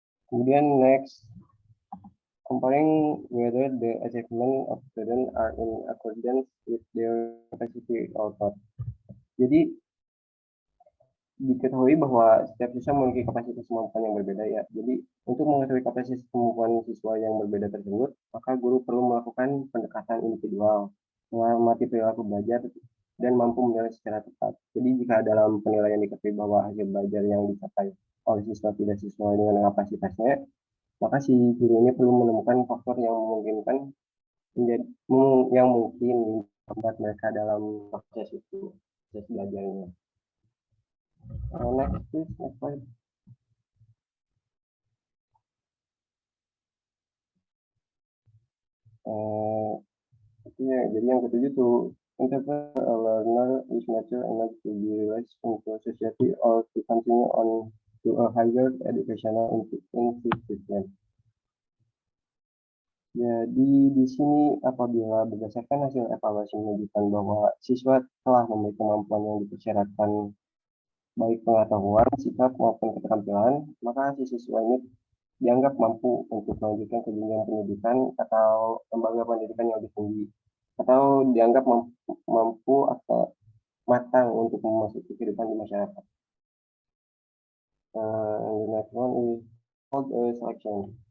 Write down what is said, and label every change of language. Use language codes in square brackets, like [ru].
[en] Kemudian next, comparing whether the achievement of student are in accordance with their capacity or not. [id] Jadi diketahui bahwa setiap siswa memiliki kapasitas kemampuan yang berbeda ya. Jadi untuk mengetahui kapasitas kemampuan siswa yang berbeda tersebut, maka guru perlu melakukan pendekatan individual, mengamati perilaku belajar dan mampu menilai secara tepat. Jadi jika dalam penilaian diketahui bahwa hasil belajar yang dicapai oleh siswa tidak sesuai dengan kapasitasnya, maka si guru ini perlu menemukan faktor yang memungkinkan yang mungkin membuat mereka dalam proses belajarnya. [en] Next, please, next slide. [id] Jadi yang ketujuh tuh, [en] interpret a learner is mature enough to be released into society or to continue on to a higher educational institution. [id] Jadi di sini apabila berdasarkan hasil evaluasi menunjukkan bahwa siswa telah memiliki kemampuan yang dipersyaratkan baik pengetahuan, sikap maupun keterampilan, maka si siswa ini dianggap mampu untuk melanjutkan ke jenjang pendidikan atau lembaga pendidikan yang lebih tinggi, atau dianggap mampu atau matang untuk memasuki kehidupan di masyarakat. [en] The next one is called selection.